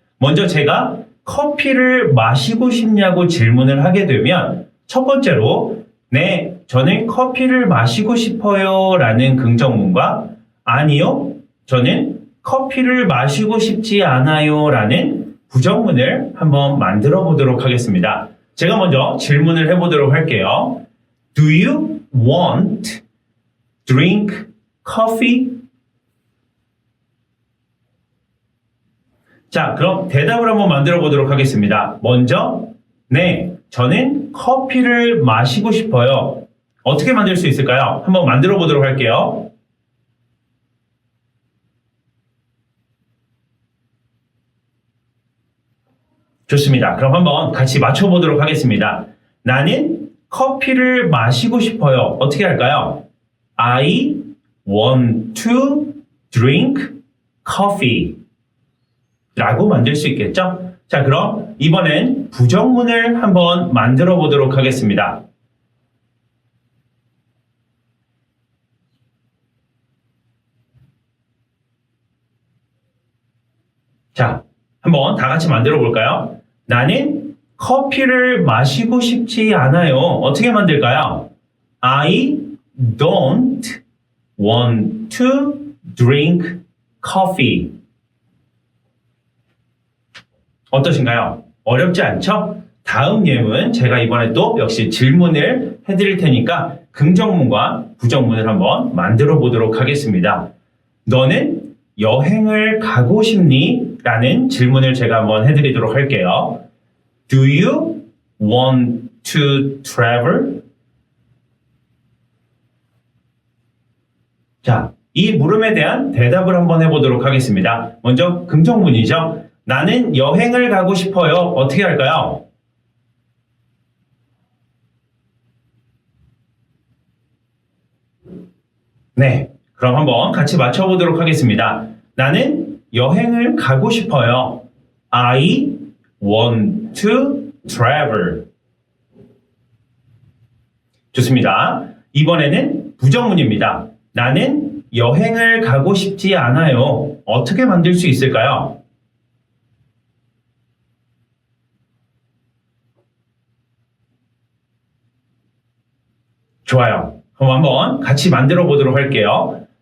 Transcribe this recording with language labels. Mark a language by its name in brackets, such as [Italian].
[Korean] 먼저 제가 커피를 마시고 싶냐고 질문을 하게 되면 첫 번째로 네, 저는 커피를 마시고 싶어요 라는 긍정문과 아니요, 저는 커피를 마시고 싶지 않아요 라는 부정문을 한번 만들어 보도록 하겠습니다. 제가 먼저 질문을 해보도록 할게요. [English] Do you want drink coffee? [Korean] 자, 그럼 대답을 한번 만들어 보도록 하겠습니다. 먼저, 네, 저는 커피를 마시고 싶어요. 어떻게 만들 수 있을까요? 한번 만들어 보도록 할게요. 좋습니다. 그럼 한번 같이 맞춰보도록 하겠습니다. 나는 커피를 마시고 싶어요. 어떻게 할까요? [English] I want to drink coffee [Korean] 라고 만들 수 있겠죠? 자, 그럼 이번엔 부정문을 한번 만들어 보도록 하겠습니다. 자, 한번 다 같이 만들어 볼까요? 나는 커피를 마시고 싶지 않아요. 어떻게 만들까요? [English] I don't want to drink coffee. [Korean] 어떠신가요? 어렵지 않죠? 다음 예문 제가 이번에 또 역시 질문을 해드릴 테니까 긍정문과 부정문을 한번 만들어 보도록 하겠습니다. 너는 여행을 가고 싶니? 라는 질문을 제가 한번 해드리도록 할게요. [English] Do you want to travel? [Korean] 자, 이 물음에 대한 대답을 한번 해보도록 하겠습니다. 먼저 긍정문이죠. 나는 여행을 가고 싶어요. 어떻게 할까요? 네, 그럼 한번 같이 맞춰보도록 하겠습니다. 나는 여행을 가고 싶어요. [English] I want to travel. [Korean] 좋습니다. 이번에는 부정문입니다. 나는 여행을 가고 싶지 않아요. 어떻게 만들 수 있을까요? 좋아요. 그럼 한번 같이 만들어 보도록 할게요.